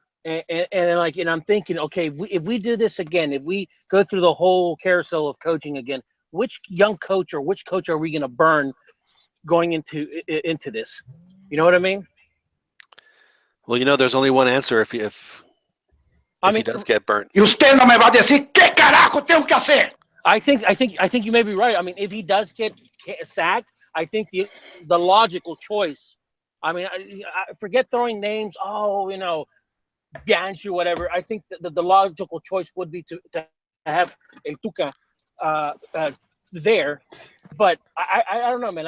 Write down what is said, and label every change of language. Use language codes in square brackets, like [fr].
[en] And I'm thinking, okay, if we do this again, if we go through the whole carousel of coaching again, which young coach or which coach are we going to burn going into this? You know what I mean? Well, there's only one answer if he does get burnt. [es] Y usted no me va a decir qué carajo tengo que hacer. [en] I think you may be right. I mean, if he does get sacked, I think the logical choice. I mean, I forget throwing names. Bianchi or whatever. I think the logical choice would be to have El Tuca there, but I don't know, man.